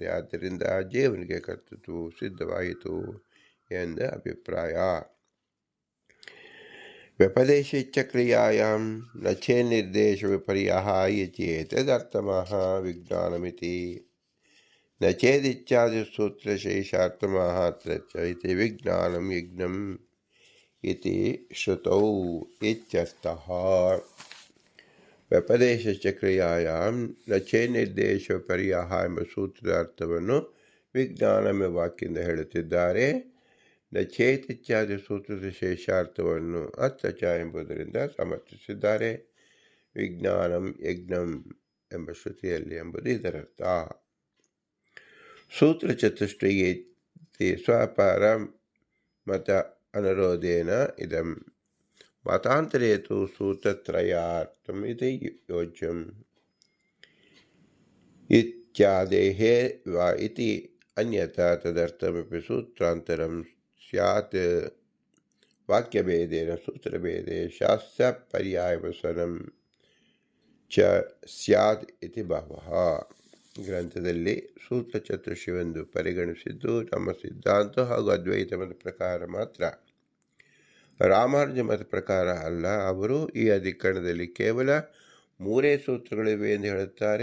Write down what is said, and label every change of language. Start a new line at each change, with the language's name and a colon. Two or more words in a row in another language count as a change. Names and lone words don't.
Kannada: ಆದ್ದರಿಂದ ಜೀವನಿಗೆ ಕರ್ತೃತ್ವವು ಸಿದ್ಧವಾಯಿತು ಎಂದ ಅಭಿಪ್ರಾಯ.
Sanskrit: ವ್ಯಪದೇಶಿಚ್ಚ ಕ್ರಿಯಾಯಾಂ ನ ಚೇನ್ನಿರ್ದೇಶ ವಿಪರ್ಯಃ ಇತ್ಯೇತದರ್ಥಮಃ ವಿಜ್ಞಾನಮಿತಿ ನ ಚೇದಿತ್ಯಾದಿಸೂತ್ರಶೇಷಾರ್ಥಮಃ ಅತ್ರ ಚ ಇತಿ ವಿಜ್ಞಾನಂ ಯಜ್ಞಂ ಇತಿ ಶ್ರುತೌ ಇತ್ಯರ್ಥಃ. ವ್ಯಪದೇಶಿಚ್ಚ ಕ್ರಿಯಾಯಾಂ ನ ಚೇನ್ನಿರ್ದೇಶ ವಿಪರ್ಯಃ
Kannada: ಎಂಬ ಸೂತ್ರದ ಅರ್ಥವನ್ನು ವಿಜ್ಞಾನಂ ಎಂಬ ವಾಕ್ಯದಿಂದ ಹೇಳುತ್ತಿದ್ದಾರೆ.
Sanskrit: ನ ಚೇತ್
Kannada: ಇತ್ಯಾದಿ ಸೂತ್ರದ ಶೇಷಾರ್ಥವನ್ನು
Sanskrit: ಅತ್ರ ಚ
Kannada: ಎಂಬುದರಿಂದ ಸಮರ್ಥಿಸಿದ್ದಾರೆ.
Sanskrit: ವಿಜ್ಞಾನಂ ಯಜ್ಞಂ
Kannada: ಎಂಬ ಶ್ರುತಿಯಲ್ಲಿ ಎಂಬುದು ಇದರರ್ಥ.
Sanskrit: ಸೂತ್ರ ಚತುಷ್ಟಯಿ ಸ್ವಪರ ಮತ ಅನುರೋಧೇನ ಇದಂ ಮತಾಂತರೇತು ಸೂತ್ರತ್ರಯಾರ್ಥಂ ಇತಿ ಯೋಜ್ಯಂ ಇತ್ಯಾದೇಃ ವಾ ಇತಿ ಅನ್ಯಥಾ ತದರ್ಥಮಪಿ ಸೂತ್ರಾಂತರಂ ಸ್ಯಾತ್. ವಾಕ್ಯಭೇದೇನ ಸೂತ್ರಭೇದೆ ಶಾಸ್ತ್ರ ಪರ್ಯಾಯವಸನಂ ಚ ಸ್ಯಾತ್ ಇತಿ ಭಾವಃ.
Kannada: ಗ್ರಂಥದಲ್ಲಿ ಸೂತ್ರ ಚತುರ್ಷಿವೆಂದು ಪರಿಗಣಿಸಿದ್ದು ನಮ್ಮ ಸಿದ್ಧಾಂತ ಹಾಗೂ ಅದ್ವೈತ ಮತ ಪ್ರಕಾರ ಮಾತ್ರ, ರಾಮಾನುಜ ಮತ ಪ್ರಕಾರ ಅಲ್ಲ. ಅವರು ಈ ಅಧಿಕರಣದಲ್ಲಿ ಕೇವಲ 3 ಸೂತ್ರಗಳಿವೆ ಎಂದು ಹೇಳುತ್ತಾರೆ.